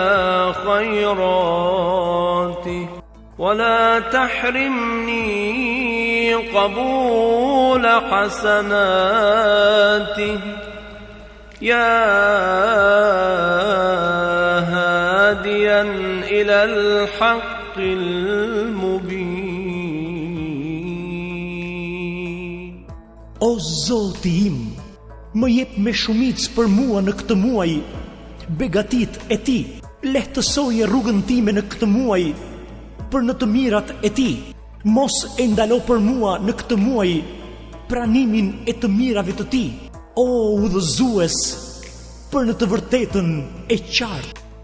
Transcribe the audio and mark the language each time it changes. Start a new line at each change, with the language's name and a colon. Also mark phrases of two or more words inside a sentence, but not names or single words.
Arabic: خيراته ولا تحرمني قبول حسناته يا هاديا إلى الحق المبين.
Albanian: O Zoti im, më jep me shumicë për mua në këtë muaj begatit e ti, lehtësoje rrugën time në këtë muaj për në të mirat e ti, mos e ndalo për mua në këtë muaj pranimin e të mirave të ti, o udhëzues për në të vërtetën e qartë.